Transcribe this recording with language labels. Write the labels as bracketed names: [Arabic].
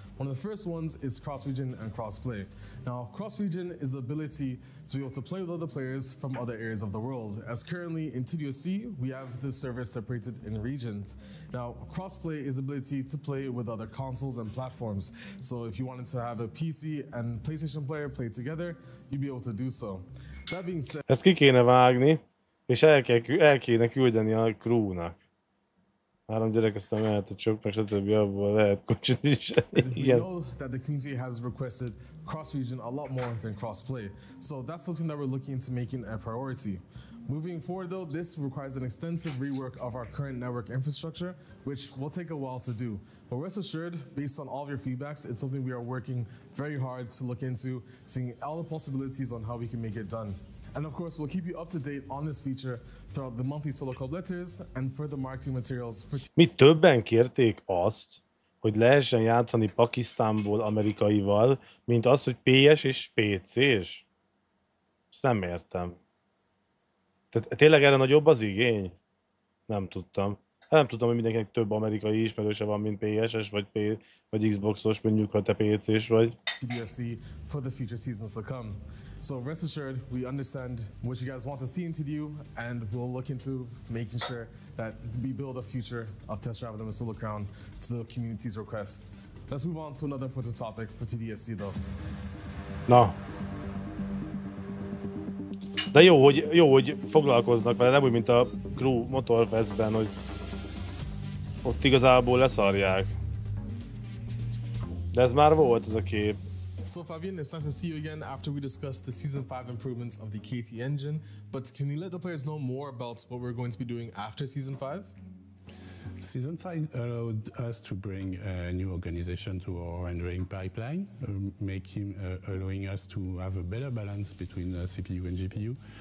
[English] One of the first ones is cross-region and cross-play. Now, cross-region is the ability to be able to play with other players from other areas of the world. As currently in TDOC, we have the servers separated in regions. Now, cross-play is the ability to play with other consoles and platforms. So if you wanted to have a PC and PlayStation player play together, you'd be able to do so. That being said... [Hungarian] Ezt ki kéne vágni, és el kéne küldeni a crewnak. 3 gyerek, aztán mehet a csok, meg stb. Abból lehet kocsit is. [English] We know that the community has requested cross-region a lot more than cross-play. So that's something that we're looking into making a priority. Moving forward though, this requires an extensive rework of our current network infrastructure, which will take a while to do. But rest assured, based on all of your feedbacks, it's something we are working very hard to look into, seeing all the possibilities on how we can make it done. And of course, we'll keep you up to date on this feature throughout the monthly solo club letters and further marketing materials for... [Hungarian] Mi többen kérték azt, hogy lehessen játszani Pakisztánból amerikaival, mint az, hogy PS és PC-s? Ezt nem értem. Tehát tényleg erre nagyobb az igény? Nem tudtam. Nem tudtam, hogy mindenkinek több amerikai ismerőse van, mint PS-es, vagy Xbox-os, mondjuk, ha te PC-s vagy. [English] TDSC for the future seasons to come. So rest assured, we understand what you guys want to see in TDU, and we'll look into making sure that we build a future of Test Drive and Solo Crown to the community's request. Let's move on to another important topic for TDSC though. [Hungarian] Na. De jó, hogy foglalkoznak vele, nem úgy, mint a Crew Motorfestben, hogy ott igazából leszarják. De ez már volt, ez a kép. [English] So Fabian, it's nice to see you again after we discussed the Season 5 improvements of the KT engine, but can you let the players know more about what we're going to be doing after Season 5? Season 5 allowed us to bring a new organization to our rendering pipeline, allowing us to have a better balance between CPU and GPU.